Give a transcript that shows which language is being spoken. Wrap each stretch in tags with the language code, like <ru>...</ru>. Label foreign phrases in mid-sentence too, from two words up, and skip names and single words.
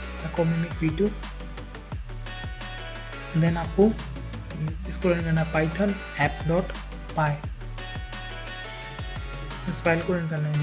<hi>Echo Mimic V2। देन आपको इसको रन करना है python app.py, इस फाइल को रन करना है।</hi>